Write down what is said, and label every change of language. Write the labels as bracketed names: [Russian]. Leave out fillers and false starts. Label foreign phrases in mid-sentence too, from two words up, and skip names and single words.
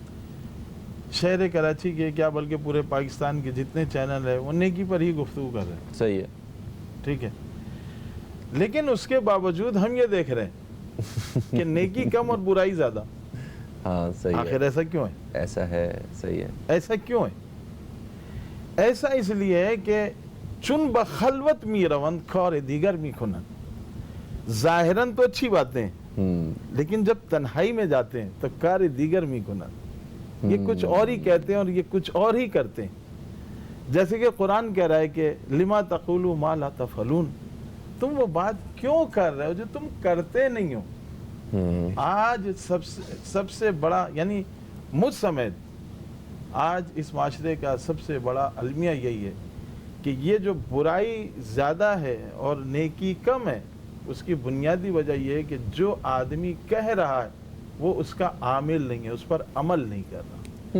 [Urdu] شہر کراچی کے کیا بلکہ پورے پاکستان کے جتنے چینل ہیں وہ نیکی پر ہی گفتگو کر رہے ہیں. صحیح ہے, ٹھیک ہے. لیکن اس کے باوجود ہم یہ دیکھ رہے ہیں کہ نیکی کم اور برائی زیادہ. ہاں صحیح ہے. آخر ایسا کیوں ہے؟ ایسا ہے, صحیح ہے. ایسا کیوں ہے؟ ایسا اس لیے ہے کہ [Persian] چن بخلوت می روند کار دیگر می کنن. [Urdu] ظاہراً تو اچھی باتیں لیکن جب تنہائی میں جاتے ہیں تو [Persian] کار دیگر می کنن, [Urdu] یہ کچھ اور ہی کہتے ہیں اور یہ کچھ اور ہی کرتے ہیں. جیسے کہ قرآن کہہ رہا ہے کہ [Arabic] لما تقولوا ما لا تفعلون, [Urdu] تم وہ بات کیوں کر رہے ہو جو تم کرتے نہیں ہو. آج سب سے بڑا, یعنی مجھ سمیت آج اس معاشرے کا سب سے بڑا المیہ یہی ہے کہ یہ جو برائی زیادہ ہے اور نیکی کم ہے, اس کی بنیادی وجہ یہ ہے کہ جو آدمی کہہ رہا ہے وہ اس کا عامل نہیں ہے, اس پر عمل نہیں کر رہا.